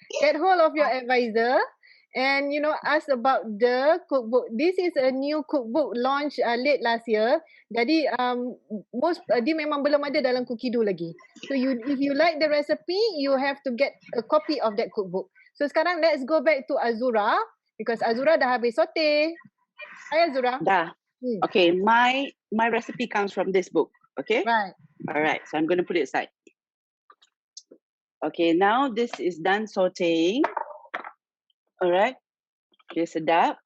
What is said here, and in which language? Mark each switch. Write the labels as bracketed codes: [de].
[en] Get hold of your advisor. And ask about the cookbook. This is a new cookbook launched late last year. [ms] Jadi dia memang belum ada dalam Cookido lagi. [en] So if you like the recipe, you have to get a copy of that cookbook. [ms] So sekarang [en] let's go back to Azura because Azura [ms] dah habis [en] saute. Hai Azura. [ms] Dah. [en] Okay, my recipe comes from this book. Okay. Right. All right. So I'm going to put it aside. Okay, now this is done sauteing. Alright. Okay, [ms] sedap.